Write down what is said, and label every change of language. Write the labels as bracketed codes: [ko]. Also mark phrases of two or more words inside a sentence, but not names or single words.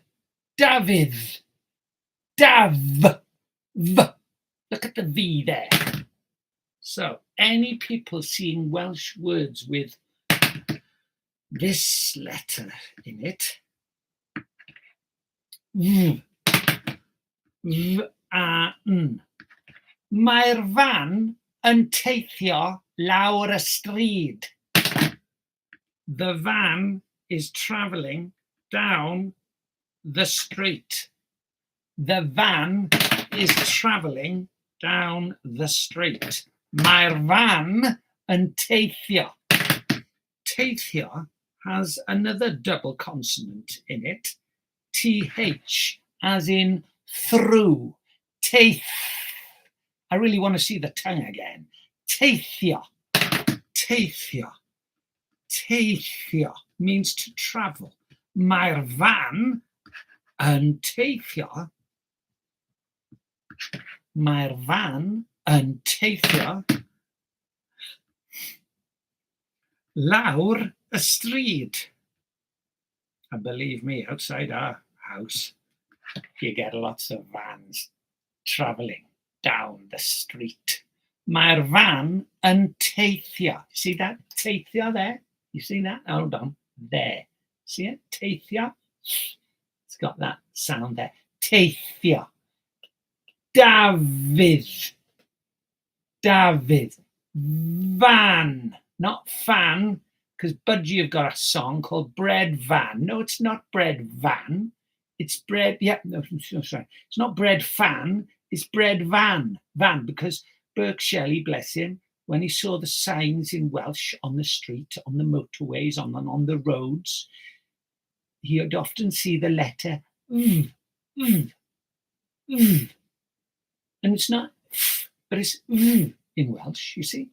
[en] Dafydd. Dav. V. Look at the V there. So, any people seeing Welsh words with this letter in it, V, a, n. [cy] Mae'r van yn teithio lawr y stryd. [en] The van is travelling down the street. The van is travelling down the street. [cy] Mae'r van yn teithio. [en] Teithio has another double consonant in it. TH, as in through. Teith. I really want to see the tongue again. Teithio. Teithio. Teithio means to travel. [cy] Mae'r van yn teithio. Mae'r van yn teithio lawr y stryd. [en] And believe me, outside our house, you get lots of vans travelling down the street. [cy] Mae'r van yn teithio. [en] See that? Teithio there? You see that? Hold on. There. See it? Teithio. It's got that sound there. Teithio. Dafydd. Dafydd. Van. Not fan, because Budgie have got a song called Bread Van. No, it's not Bread Van. It's bread, yeah, no, sorry. It's not Bread Fan, it's Bread Van. Van, because Burke Shelley, bless him, when he saw the signs in Welsh on the street, on the motorways, on the roads, he would often see the letter And it's not but it's in Welsh, you see.